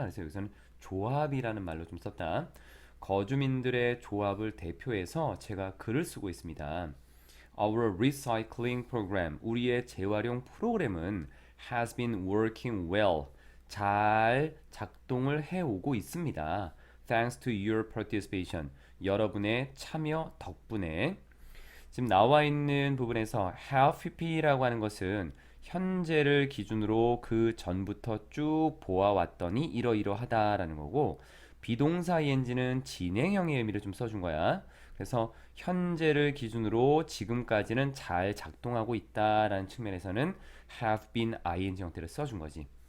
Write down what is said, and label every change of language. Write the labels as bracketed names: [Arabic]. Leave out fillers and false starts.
[Korean] 그래서 여기서는 조합이라는 말로 좀 썼다. 거주민들의 조합을 대표해서 제가 글을 쓰고 있습니다. [English] Our recycling program, [Korean] 우리의 재활용 프로그램은 [English] has been working well, [Korean] 잘 작동을 해오고 있습니다. [English] Thanks to your participation, [Korean] 여러분의 참여 덕분에. 지금 나와 있는 부분에서 have been라고 하는 것은 현재를 기준으로 그 전부터 쭉 보아왔더니 이러이러하다라는 거고, 비동사 ing는 진행형의 의미를 좀 써준 거야. 그래서 현재를 기준으로 지금까지는 잘 작동하고 있다라는 측면에서는 have been ing 형태를 써준 거지.